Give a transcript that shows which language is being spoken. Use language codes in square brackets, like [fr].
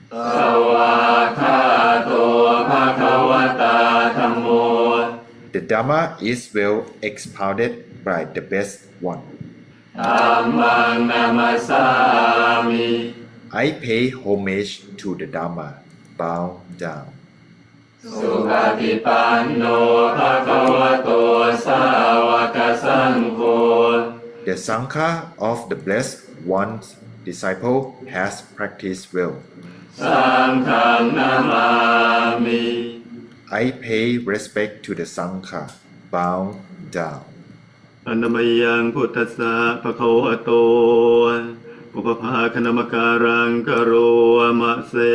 [pi] สวากขาโตภะคะวตาธัมโม [en] The Dhamma is well expounded by the Best One. [pi] ธัมมังนามัสสามิ [en] I pay homage to the Dhamma. Bow down. [pi] สุปฏิปันโนภะคะวะโตสาวกสังโฆ [en] The Sangha of the Blessed One's disciple has practiced well. [pi] สังฆังนามามิ [en] I pay respect to the Sangha. Bow down. [pi] อนามัยยังพุทธัสสะภะคะวะโตอุปภาคณมการังกโรมะเส